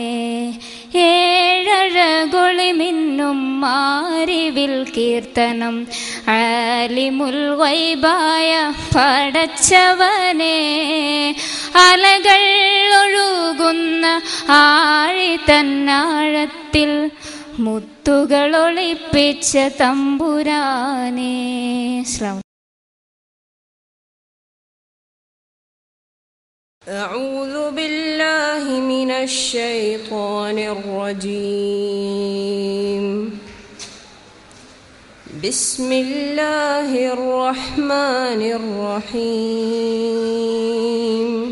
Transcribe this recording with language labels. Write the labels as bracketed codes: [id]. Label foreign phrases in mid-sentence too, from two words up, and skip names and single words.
[ml] ഏഴഴകൊളിമിന്നും മാരിവിൽ കീർത്തനം [ar] عالم الغيب [ml] പടച്ചവനെ അലകൾ ഒഴുകുന്ന ആഴി തന്നാഴത്തിൽ മുത്തുകൾ ഒളിപ്പിച്ച തമ്പുരാനെ. [ar] أعوذ بالله من الشيطان الرجيم. بسم الله الرحمن الرحيم.